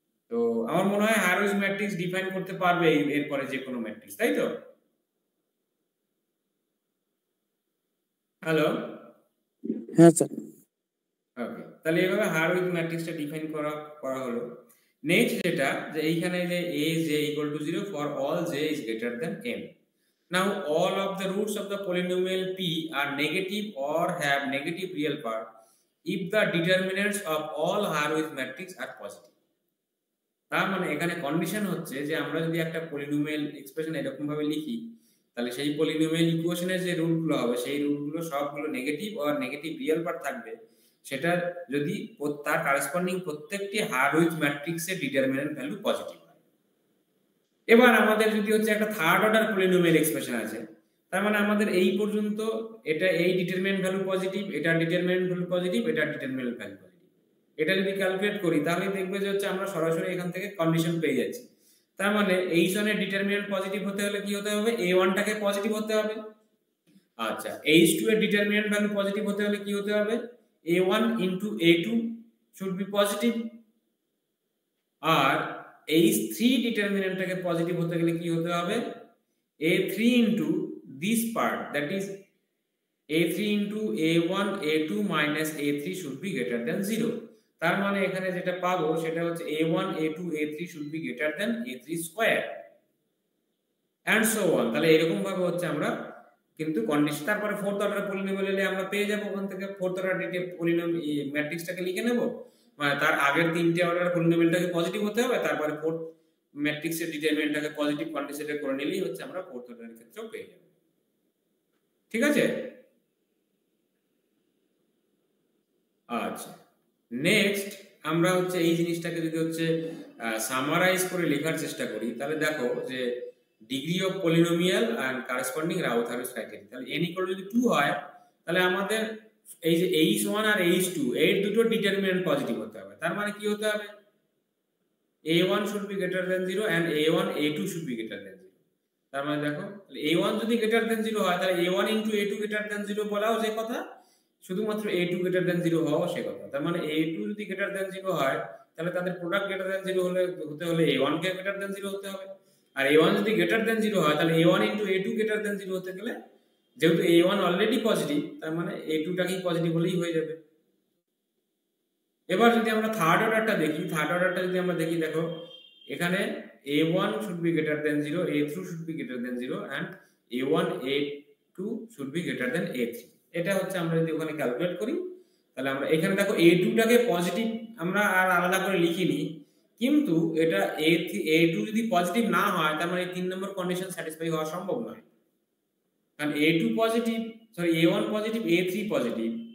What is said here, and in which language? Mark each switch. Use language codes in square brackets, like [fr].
[bn] তো আমার মনে হয় হারউইজ ম্যাট্রিক্স ডিফাইন করতে পারবে এরপরে যে কোনো ম্যাট্রিক্স, তাই তো? হ্যালো, হ্যাঁ স্যার। ওকে, তাহলে এইভাবে হারউইজ ম্যাট্রিক্সটা ডিফাইন করা করা হলো। নেক্সট যেটা যে এইখানে যে [en] a(j = 0 for all j is greater than m. Now all of the roots of the polynomial p are negative or have negative real part. if the determinants of all Harvey's matrix are positive. [bn] তার মানে এখানে condition হচ্ছে যে আমরা যদি একটা polynomial expression এরকম ভাবে লিখি, তাহলে সেই পলিনোমিয়াল ইকুয়েশনের যে রুটগুলো হবে সেই রুটগুলো সবগুলো নেগেটিভ আর নেগেটিভ রিয়েল পার্ট থাকবে, সেটা যদি তার কারেসপন্ডিং প্রত্যেকটি হারউইচ ম্যাট্রিক্সের ডিটারমিনেন্ট ভ্যালু পজিটিভ হয়। এবার আমাদের যদি হচ্ছে একটা থার্ড অর্ডার পলিনোমিয়াল এক্সপ্রেশন আছে, তার মানে আমাদের এই পর্যন্ত এটা এই ডিটারমিনেন্ট ভ্যালু পজিটিভ, এটা ডিটারমিনেন্ট ভ্যালু পজিটিভ, এটা ডিটারমিনেন্ট ভ্যালু পজিটিভ। এটা যদি ক্যালকুলেট করি তাহলে দেখবে যে হচ্ছে আমরা সরাসরি এখান থেকে কন্ডিশন পেয়ে যাচ্ছি। তার মানে H1 এর ডিটারমিনেন্ট পজিটিভ হতে হলে কি হতে হবে? A1 টাকে পজিটিভ হতে হবে। আচ্ছা, H2 এর ডিটারমিনেন্ট ভ্যালু পজিটিভ হতে হলে কি হতে হবে? [en] A1 into A2 should be positive, [bn] আর H3 ডিটারমিনেন্টটাকে positive হতে গেলে কি হতে হবে? [en] A3 into this part, that is A3 into A1 A2 minus A3 should be greater than 0. [bn] তার মানে এখানে যেটা পাবো সেটা হচ্ছে [en] A1 A2 A3 should be greater than A3 square and so on. [bn] তাহলে এরকম ভাবে হচ্ছে আমরা কিন্তু কন্ডিশন, তারপরে ফোর্থ অর্ডার পলিনোমিয়াল এলে আমরা পেয়ে যাব ওখান থেকে ফোর্থ অর্ডার পলিনোমিয়াল ম্যাট্রিক্সটাকে লিখে নেব, মানে তার আগের তিনটে অর্ডার পলিনোমিয়ালটাকে পজিটিভ হতে হবে, তারপরে ফোর্থ ম্যাট্রিক্সের ডিটারমিনেন্টটাকে পজিটিভ কন্ডিশনে করে নিলেই হচ্ছে আমরা ফোর্থ অর্ডারের ক্ষেত্রেও পেয়ে যাব। ঠিক আছে? আচ্ছা, নেক্সট আমরা হচ্ছে এই জিনিসটাকে যদি হচ্ছে সামারাইজ করে লেখার চেষ্টা করি, তাহলে দেখো যে degree of polynomial and corresponding রাউথারস criteria, তাহলে n ইকুয়াল যদি 2 হয় তাহলে আমাদের এই যে H1 আর H2 এর দুটো ডিটারমিনেন্ট পজিটিভ হতে হবে। তার মানে কি হতে হবে? [en] A1 should be greater than 0 and A1 A2 should be greater than 0। [bn] তার মানে দেখো A1 যদি greater than 0 হয় তাহলে A1 into A2 greater than 0 বলাও যে কথা, শুধুমাত্র A2 greater than 0 হওয়াও সে কথা। তার মানে A2 যদি greater than 0 হয় তাহলে তাদের প্রোডাক্ট greater than 0 হতে হলে A1 কে greater than 0 হতে হবে, আর A1 যদি greater than 0 হয় তাহলে A1 into A2 greater than 0 হতে গেলে যেহেতু A1 অলরেডি পজিটিভ তার মানে A2 টাকেই পজিটিভ হলেই হয়ে যাবে। এবার যদি আমরা থার্ড অর্ডারটা দেখি, থার্ড অর্ডারটা যদি আমরা দেখি, দেখো এখানে [en] A1 should be greater than 0, A2 should be greater than 0 and A1 A2 should be greater than A3। [bn] এটা হচ্ছে আমরা যদি ওখানে ক্যালকুলেট করি তাহলে আমরা এখানে দেখো A2 টাকে পজিটিভ আমরা আর আলাদা করে লিখিনি, কিন্তু এটা A2 যদি পজিটিভ না হয় তার মানে 3 নম্বর কন্ডিশন স্যাটিসফাই হওয়া সম্ভব নয়, কারণ A2 positive, sorry A1 positive, A3 positive.